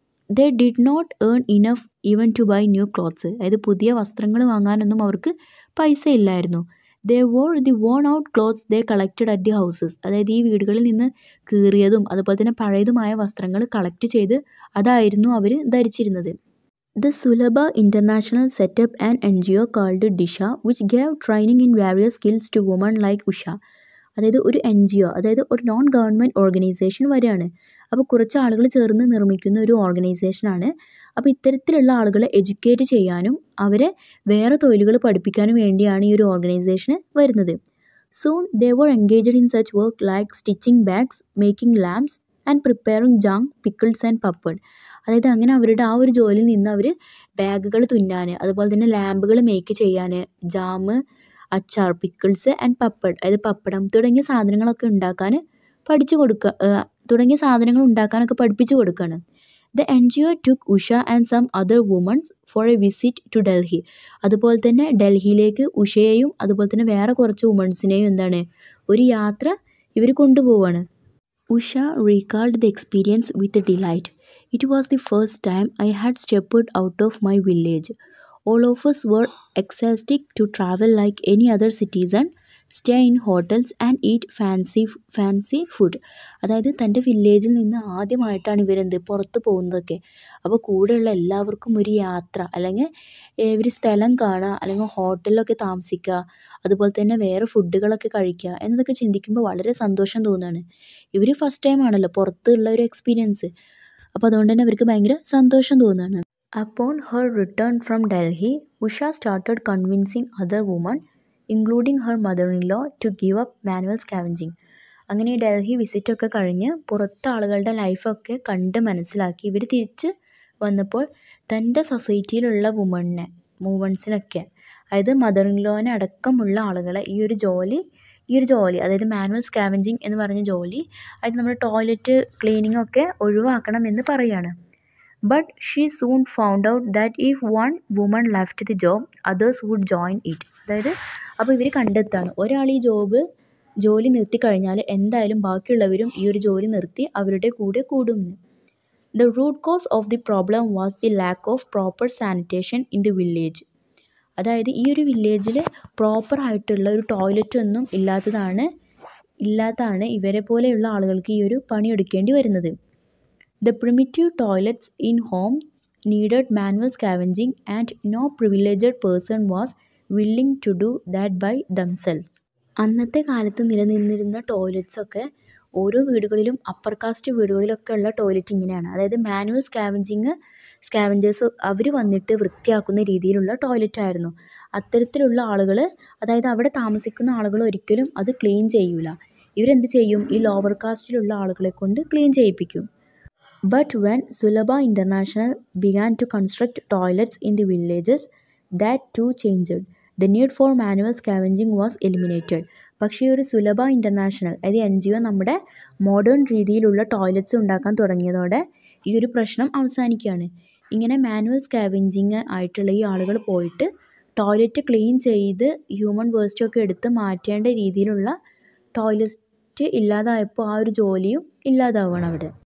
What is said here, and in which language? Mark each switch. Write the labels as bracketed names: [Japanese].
[English] They did not earn enough even to buy new clothes. [Malayalam] അതായത് പുതിയ വസ്ത്രങ്ങൾ വാങ്ങാനൊന്നും അവർക്ക് പൈസ ഇല്ലായിരുന്നു. [English] They wore the worn out clothes they collected at the houses. [Malayalam] അതായത് ഈ വീടുകളിൽ നിന്ന് കീറിയതും അതുപോലെ തന്നെ പഴയതുമായ വസ്ത്രങ്ങൾ കളക്ട് ചെയ്ത് അതായിരുന്നു അവർ ധരിച്ചിരുന്നത്. [English] The Sulabha International set up an NGO called Disha which gave training in various skills to women like Usha. [Malayalam] അതായത് ഒരു NGO, അതായത് ഒരു നോൺ ഗവൺമെൻറ് ഓർഗനൈസേഷൻ വരെയാണ്. അപ്പോൾ കുറച്ച് ആളുകൾ ചേർന്ന് നിർമ്മിക്കുന്ന ഒരു ഓർഗനൈസേഷനാണ്. അപ്പോൾ ഇത്തരത്തിലുള്ള ആളുകളെ എഡ്യൂക്കേറ്റ് ചെയ്യാനും അവരെ വേറെ തൊഴിലുകൾ പഠിപ്പിക്കാനും വേണ്ടിയാണ് ഈ ഒരു ഓർഗനൈസേഷന് വരുന്നത്. [English] Soon they were engaged in such work like stitching bags, making lamps and preparing jam, pickles and papad. [Malayalam] അതായത് അങ്ങനെ അവരുടെ ആ ഒരു ജോലിയിൽ നിന്ന് അവർ ബാഗുകൾ തുന്നാൻ, അതുപോലെ തന്നെ ലാമ്പുകൾ മേക്ക് ചെയ്യാൻ, ജാം, അച്ചാർ, [English] pickles and papad, [Malayalam] അതായത് പപ്പടം തുടങ്ങിയ സാധനങ്ങളൊക്കെ ഉണ്ടാക്കാനൊക്കെ പഠിപ്പിച്ചു കൊടുക്കുകയാണ്. [English] The NGO took Usha and some other women for a visit to Delhi. [Malayalam] അതുപോലെ തന്നെ ഡൽഹിയിലേക്ക് ഉഷയെയും അതുപോലെ തന്നെ വേറെ കുറച്ച് വുമൺസിനെയും ഒരു യാത്ര ഇവർ കൊണ്ടുപോവാണ്. [English] Usha recalled the experience with delight. It was the first time I had stepped out of my village. All of us were ecstatic to travel like any other citizen stay in hotels and eat fancy food. [Malayalam] അതായത് തൻ്റെ വില്ലേജിൽ നിന്ന് ആദ്യമായിട്ടാണ് ഇവരെന്ത് പുറത്ത് പോകുന്നതൊക്കെ. അപ്പോൾ കൂടെയുള്ള എല്ലാവർക്കും ഒരു യാത്ര അല്ലെങ്കിൽ ഒരു സ്ഥലം കാണുക, അല്ലെങ്കിൽ ഹോട്ടലിലൊക്കെ താമസിക്കുക, അതുപോലെ തന്നെ വേറെ ഫുഡുകളൊക്കെ കഴിക്കുക എന്നതൊക്കെ ചിന്തിക്കുമ്പോൾ വളരെ സന്തോഷം തോന്നുകയാണ്. ഇവർ ഫസ്റ്റ് ടൈം ആണല്ലോ പുറത്തുള്ള ഒരു എക്സ്പീരിയൻസ്. അപ്പോൾ അതുകൊണ്ട് തന്നെ അവർക്ക് ഭയങ്കര സന്തോഷം തോന്നുകയാണ്. [English] Upon her return from Delhi, Usha started convincing other women, including her mother-in-law, to give up manual scavenging. [Malayalam] അങ്ങനെ ഡൽഹി വിസിറ്റൊക്കെ കഴിഞ്ഞ് പുറത്തെ ആളുകളുടെ ലൈഫൊക്കെ കണ്ട് മനസ്സിലാക്കി ഇവർ തിരിച്ച് വന്നപ്പോൾ തൻ്റെ സൊസൈറ്റിയിലുള്ള വുമൺസിനൊക്കെ, അതായത് മദർ ഇൻ ലോനെ അടക്കമുള്ള ആളുകളെ ഈ ഒരു ജോലി അതായത് മാനുവൽ സ്കാവഞ്ചിങ് എന്ന് പറഞ്ഞ ജോലി, അതായത് നമ്മുടെ ടോയ്ലറ്റ് ക്ലീനിങ് ഒക്കെ ഒഴിവാക്കണം എന്ന് പറയുകയാണ്. [English] But she soon found out that if one woman left the job, others would join it. [Malayalam] അതായത് അപ്പോൾ ഇവർ കണ്ടെത്താണ് ഒരാൾ ഈ ജോലി നിർത്തിക്കഴിഞ്ഞാൽ എന്തായാലും ബാക്കിയുള്ളവരും ഈ ഒരു ജോലി നിർത്തി അവരുടെ കൂടെ കൂടുമെന്ന്. [English] The root cause of the problem was the lack of proper sanitation in the village. [Malayalam] അതായത് ഈ ഒരു വില്ലേജിൽ പ്രോപ്പറായിട്ടുള്ള ഒരു ടോയ്ലറ്റ് ഒന്നും ഇല്ലാത്തതാണ് ഇവരെ പോലെയുള്ള ആളുകൾക്ക് ഈ ഒരു പണിയെടുക്കേണ്ടി വരുന്നത്. [English] The primitive toilets in homes needed manual scavenging and no privileged person was willing to do that by themselves. [Malayalam] അന്നത്തെ കാലത്ത് നിലനിന്നിരുന്ന ടോയ്ലറ്റ്സൊക്കെ ഓരോ വീടുകളിലും അപ്പർ കാസ്റ്റ് വീടുകളിലൊക്കെ ഉള്ള ടോയ്ലറ്റ് ഇങ്ങനെയാണ്. അതായത് മാനുവൽ സ്കാവഞ്ചേഴ്സ് അവർ വന്നിട്ട് വൃത്തിയാക്കുന്ന രീതിയിലുള്ള ടോയ്ലറ്റ് ആയിരുന്നു. അത്തരത്തിലുള്ള ആളുകൾ, അതായത് അവിടെ താമസിക്കുന്ന ആളുകൾ ഒരിക്കലും അത് ക്ലീൻ ചെയ്യൂല. ഇവരെന്ത് ചെയ്യും, ഈ ലോവർ കാസ്റ്റിലുള്ള ആളുകളെ കൊണ്ട് ക്ലീൻ ചെയ്യിപ്പിക്കും. [English] But when Sulabha International began to construct toilets in the villages, that too changed. The need for manual scavenging was eliminated. [Malayalam] പക്ഷേ ഒരു സുലഭ ഇൻ്റർനാഷണൽ അതായത് NGO നമ്മുടെ മോഡേൺ രീതിയിലുള്ള ടോയ്ലറ്റ്സ് ഉണ്ടാക്കാൻ തുടങ്ങിയതോടെ ഈ ഒരു പ്രശ്നം അവസാനിക്കുകയാണ്. ഇങ്ങനെ മാനുവൽ സ്കാവഞ്ചിങ് ആയിട്ടുള്ള ഈ ആളുകൾ പോയിട്ട് ടോയ്ലറ്റ് ക്ലീൻ ചെയ്ത് ഹ്യൂമൻ വേസ്റ്റൊക്കെ എടുത്ത് മാറ്റേണ്ട രീതിയിലുള്ള ടോയ്ലറ്റ് ഇല്ലാതായപ്പോൾ ആ ഒരു ജോലിയും ഇല്ലാതാവുകയാണ് അവിടെ.